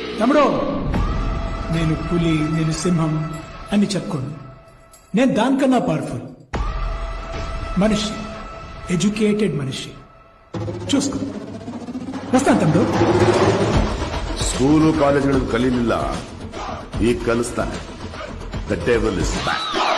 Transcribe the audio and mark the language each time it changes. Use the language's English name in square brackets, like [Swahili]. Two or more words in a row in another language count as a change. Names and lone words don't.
[Telugu] తమ్ముడు, నేను పులి, నేను సింహం అని చెప్పుకోను. నేను దానికన్నా పవర్ఫుల్ మనిషి, ఎడ్యుకేటెడ్ మనిషి. చూసుకో, వస్తాను తమ్ముడు. [Kannada] ಸ್ಕೂಲು ಕಾಲೇಜುಗಳು ಕಲೀಲಿಲ್ಲ, ಈಗ ಕಲಿಸ್ತಾನೆ. [English] the devil is back.